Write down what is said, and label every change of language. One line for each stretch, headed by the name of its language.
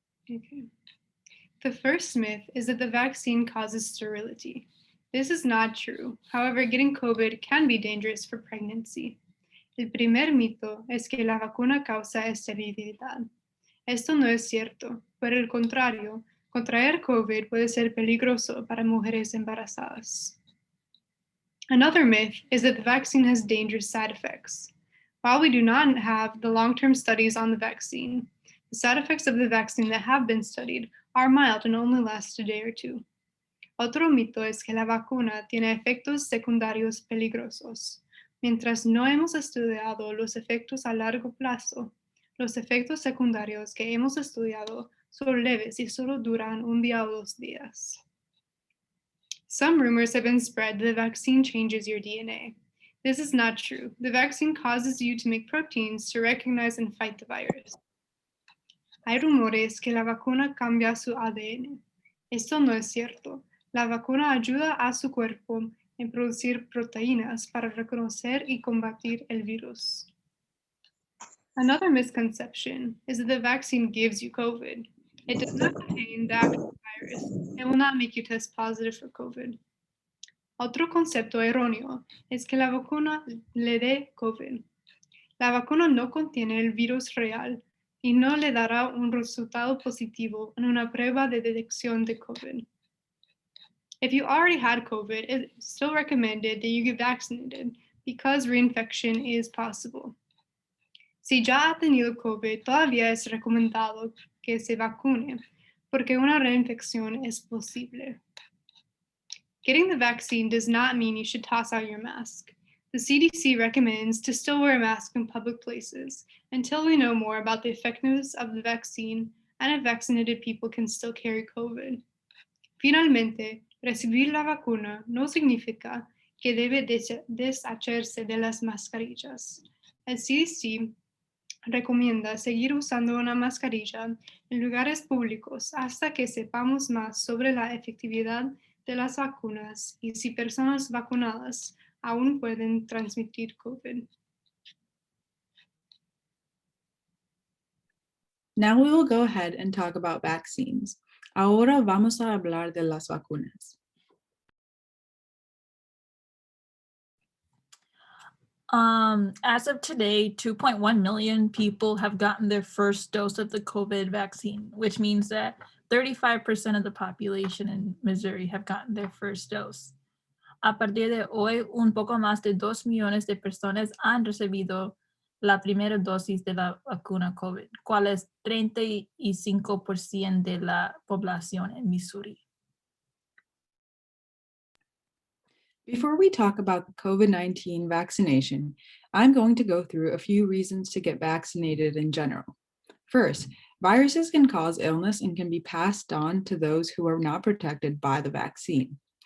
English: Okay. The first myth is that the vaccine causes sterility. This is not true. However, getting COVID can be dangerous for pregnancy.
Spanish: El primer mito es que la vacuna causa esterilidad. Esto no es cierto. Por el contrario, contraer COVID puede ser peligroso para mujeres embarazadas.
English: Another myth is that the vaccine has dangerous side effects. While we do not have the long-term studies on the vaccine, the side effects of the vaccine that have been studied are mild and only last a day or two.
Spanish: Otro mito es que la vacuna tiene efectos secundarios peligrosos. Mientras no hemos estudiado los efectos a largo plazo, los efectos secundarios que hemos estudiado son leves y solo duran un día o 2 días.
English: Some rumors have been spread that the vaccine changes your DNA. This is not true. The vaccine causes you to make proteins to recognize and fight the virus.
Spanish: Hay rumores que la vacuna cambia su ADN. Esto no es cierto. La vacuna ayuda a su cuerpo en producir proteínas para reconocer y combatir el virus.
English: Another misconception is that the vaccine gives you COVID. It does not contain the actual virus. It will not make you test positive for COVID.
Spanish: Otro concepto erróneo es que la vacuna le dé COVID. La vacuna no contiene el virus real y no le dará un resultado positivo en una prueba de detección de COVID.
English: If you already had COVID, it's still recommended that you get vaccinated because reinfection is possible.
Spanish: Si ya ha tenido COVID, todavía es recomendado que se vacune porque una reinfección es posible.
English: Getting the vaccine does not mean you should toss out your mask. The CDC recommends to still wear a mask in public places until we know more about the effectiveness of the vaccine and if vaccinated people can still carry COVID.
Spanish: Finalmente, recibir la vacuna no significa que debe deshacerse de las mascarillas. El CDC recomienda seguir usando una mascarilla en lugares públicos hasta que sepamos más sobre la efectividad de las vacunas y si personas vacunadas aún pueden transmitir COVID.
English: Now we will go ahead and talk about vaccines.
Spanish: Ahora vamos a hablar de las vacunas.
English: As of today, 2.1 million people have gotten their first dose of the COVID vaccine, which means that 35% of the population in Missouri have gotten their first dose.
Spanish: A partir de hoy, un poco más de 2 millones de personas han recibido la primera dosis de la vacuna COVID, cual es 35% de la población en Missouri.
English: Before we talk about the COVID-19 vaccination, I'm going to go through a few reasons to get vaccinated in general. First, viruses can cause illness and can be passed on to those who are not protected by the vaccine.